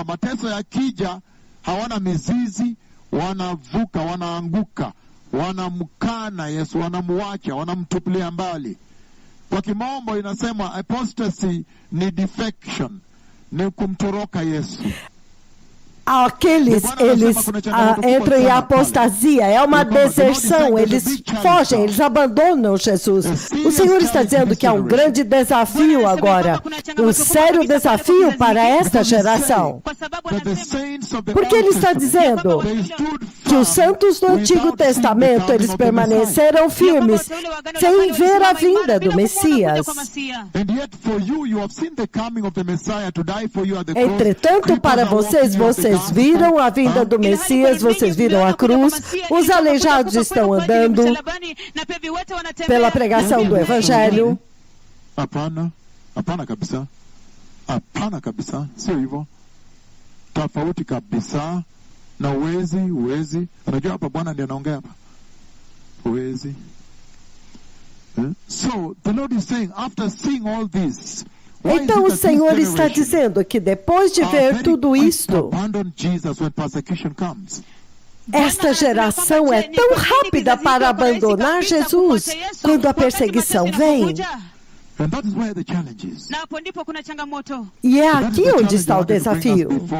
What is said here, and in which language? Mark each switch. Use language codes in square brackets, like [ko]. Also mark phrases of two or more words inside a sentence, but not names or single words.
[sw] Mateso yakija hawana mizizi, wanavuka, wanaanguka, wanamkana Yesu, wanamuacha, wanamtupilia mbali. Kwa kimombo inasema apostasy ni defection, ni kumtoroka Yesu. [pt] Aqueles, eles entram em apostasia, é uma deserção, eles fogem, eles abandonam Jesus. O Senhor está dizendo que há um grande desafio agora, um sério desafio para esta geração. Porque ele está dizendo que os santos do Antigo Testamento, eles permaneceram firmes, sem ver a vinda do Messias. Entretanto, para vocês viram a vinda do Messias, vocês viram a cruz, os aleijados estão andando pela pregação do Evangelho. [sw] Hapana kabisa, sio hivyo. Tofauti kabisa na uwezi. Unajua hapa Bwana ndiye anaongea hapa. Uwezi. [en] So the Lord is saying, after seeing all this, [pt] então o Senhor está dizendo que depois de ver tudo isto, esta geração é tão rápida para abandonar Jesus quando a perseguição vem. E é aqui onde está o desafio.